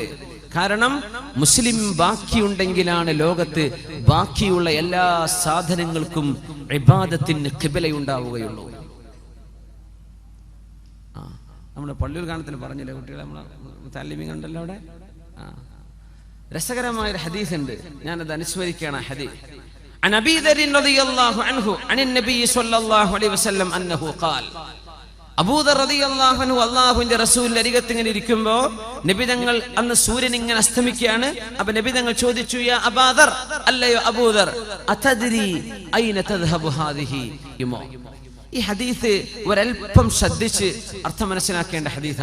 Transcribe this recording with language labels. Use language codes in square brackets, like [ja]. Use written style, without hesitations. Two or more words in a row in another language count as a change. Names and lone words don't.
[ml] കാരണം മുസ്ലിം ബാക്കിയുണ്ടെങ്കിലാണ് ലോകത്ത് ബാക്കിയുള്ള എല്ലാ സാധനങ്ങൾക്കും ഇബാദത്തിന് ഖിബലയുണ്ടാവുകയുള്ളൂ. നമ്മുടെ പള്ളിയിൽ കാണത്തിൽ പറഞ്ഞില്ലേ കുട്ടികളെ, നമ്മളെ താലിമി കണ്ടല്ലോ അവിടെ. രസകരമായൊരു ഹദീസ് ഉണ്ട്, ഞാനത് അനുസ്മരിക്കുകയാണ്. [ar] ഹദീസ് عن أبي ذر رضي الله عنه عن النبي صلى الله عليه وسلم أنه قال. [ml] അബൂദർ [ar] رضي الله عنه [ml] അല്ലാഹുവിന്റെ റസൂലിന്റെ അരികത്ത് ഇങ്ങനെ ഇരിക്കുമ്പോൾ നബി തങ്ങൾ, അന്ന് സൂര്യൻ ഇങ്ങനെ അസ്തമിക്കുകയാണ്. അപ്പൊ നബി തങ്ങൾ ചോദിച്ചു, യാ അബൂദർ, അല്ലയോ അബൂദർ, [ar] أتدري أين تذهب هذه [ml] യുമോ. ഈ ഹദീസ് ഒരൽപ്പം ശ്രദ്ധിച്ച് അർത്ഥം മനസ്സിലാക്കേണ്ട ഹദീസാണ്.